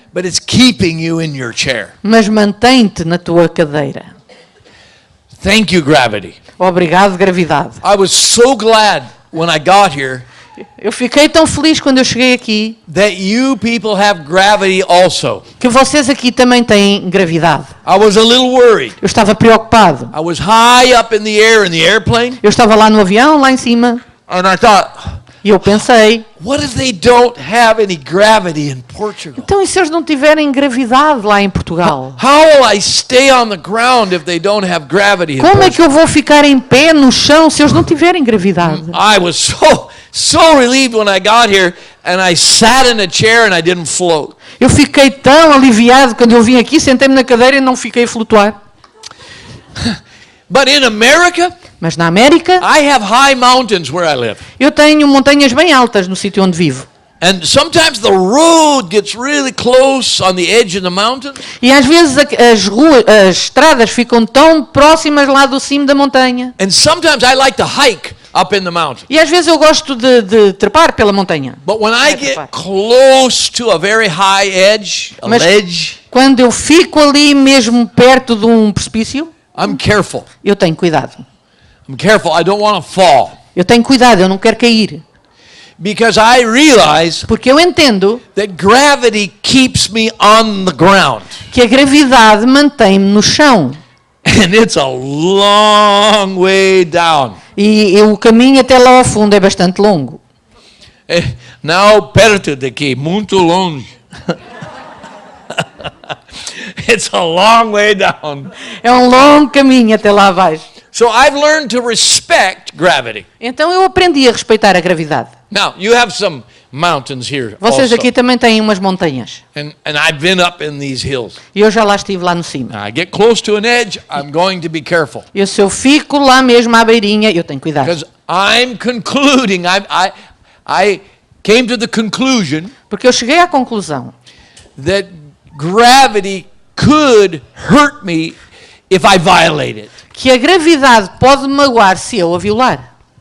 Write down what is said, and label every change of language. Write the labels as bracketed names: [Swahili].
[English] but it's keeping you in your chair. [Portuguese] Mas mantém-te na tua cadeira. [English] Thank you, gravity. [Portuguese] Obrigado, gravidade. [English] I was so glad when I got here [Portuguese] Eu fiquei tão feliz quando eu cheguei aqui [English] that you people have gravity also. [Portuguese] que vocês aqui também têm gravidade. [English] I was a little worried. [Portuguese] Eu estava preocupado. [English] I was high up in the air in the airplane, [Portuguese] Eu estava lá no avião, lá em cima, [English] and I thought, [Portuguese] E eu pensei, [English] what if they don't have any gravity in Portugal? [Portuguese] então e se eles não tiverem gravidade lá em Portugal? [English] How will I stay on the ground if they don't have gravity in [Portuguese] Como é [English] Portugal? [Portuguese] que eu vou ficar em pé no chão se eles não tiverem gravidade? [English] I was so relieved when I got here and I sat in a chair and I didn't float. [Portuguese] Eu fiquei tão aliviado quando eu vim aqui, sentei-me na cadeira e não fiquei a flutuar. [English] But in America, [Portuguese] Mas na América, [English] I have high mountains where I live. [Portuguese] eu tenho montanhas bem altas no sítio onde vivo. [English] And sometimes the road gets really close on the edge of the mountain. [Portuguese] E às vezes as estradas ficam tão próximas lá do cimo da montanha. [English] And sometimes I like to hike up in the mountain. [Portuguese] E às vezes eu gosto de trepar pela montanha. [English] But when I get close to a very high edge, a [Portuguese] Mas [English] ledge, [Portuguese] quando eu fico ali mesmo perto de um precipício, [English] I'm careful. [Portuguese] eu tenho cuidado. [English] I'm careful. I don't want to fall. [Portuguese] Eu tenho cuidado, eu não quero cair. [English] Because I realize [Portuguese] Porque eu entendo [English] that gravity keeps me on the ground. [Portuguese] que a gravidade mantém-me no chão. [English] And it's a long way down. [Portuguese] E o caminho até lá ao fundo é bastante longo. Não perto daqui, muito longe. [English] It's a long way down. [Portuguese] É um longo caminho até lá abaixo. [English] So I've learned to respect gravity. [Portuguese] Então eu aprendi a respeitar a gravidade. [English] Now, you have some mountains here [Portuguese] Vocês [English] also. [Portuguese] aqui também têm umas montanhas. [English] And I've been up in these hills. [Portuguese] E eu já lá estive lá no cimo. [English] Now, I get close to an edge, I'm going to be careful. [Portuguese] E se eu fico lá mesmo à beirinha, eu tenho cuidado. [English] Because I'm concluding, I came to the conclusion [Portuguese] Porque eu cheguei à conclusão [English] that gravity could hurt me if I violate it. [Portuguese] que a gravidade pode magoar se eu a violar.